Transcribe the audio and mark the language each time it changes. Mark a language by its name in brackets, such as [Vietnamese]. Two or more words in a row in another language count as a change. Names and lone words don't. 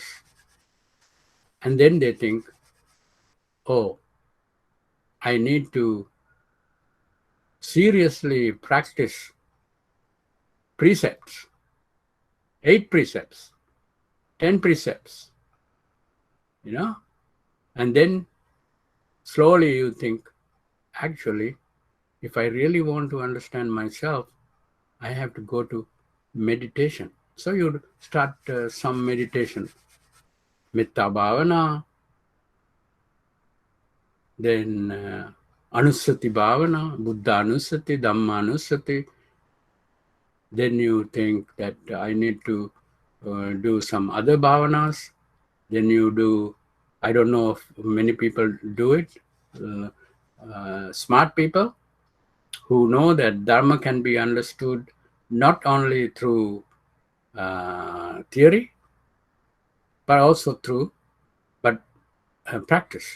[English] And then they think, oh, I need to seriously practice precepts, 8 precepts, 10 precepts, and then slowly you think, actually, if I really want to understand myself, I have to go to meditation. So you start some meditation, [Pali] Metta Bhavana, then Anusati Bhavana, Buddha Anusati, Dhamma Anusati. [English] Then you think that I need to do some other bhavanas. Then you do, I don't know if many people do it, smart people who know that Dharma can be understood not only through theory, but also through practice.